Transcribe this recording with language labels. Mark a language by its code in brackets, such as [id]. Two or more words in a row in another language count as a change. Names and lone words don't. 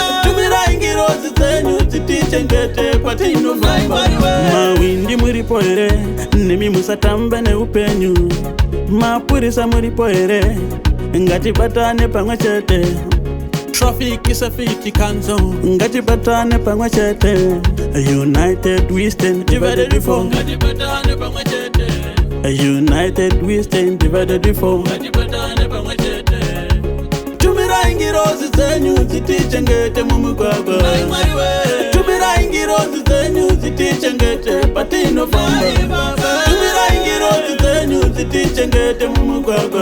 [sn] Tumira ingirozi zenyu zitichengete patinofamba. Ngai Mwari we. Mawindi muripo here, nemi musatamba neupenyu. Mapurisa muripo here, ngatibatane pamwe chete. Traffic safety council, ngatibatane pamwe chete. [en] United we stand, divided we fall. [sn] Ngatibatane pamwe chete. [en] United we stand, divided we fall. [sn] Ngatibatane pamwe chete. Tumira ingirozi zenyu zitichengete mumugwagwa. Ngai Mwari we. Tumira ingirozi zenyu zitichengete patinofamba. Ngai Baba. Tumira ingirozi zenyu zitichengete mumugwagwa.